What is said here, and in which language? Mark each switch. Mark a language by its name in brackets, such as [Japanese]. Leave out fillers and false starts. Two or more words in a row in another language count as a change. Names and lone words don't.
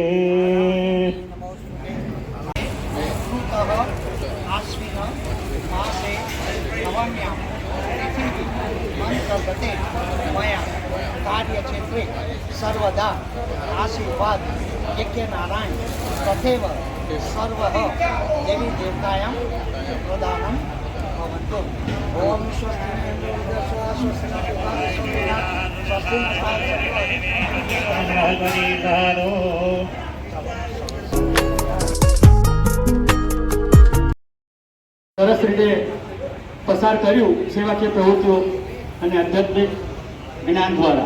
[Sanskrit] आश्विन मासे नवम्यां अंतर्गते मया कार्यक्षेत्रे सर्वदा आशीर्वाद यज्ञनारायण तथैव सर्वः देवी देवतायां प्रदानं भवन्तु. ओम स्वस्ति [Gujarati] સરસ રીતે પસાર કર્યું સેવાકીય પ્રવૃત્તિઓ અને આધ્યાત્મિક જ્ઞાન દ્વારા.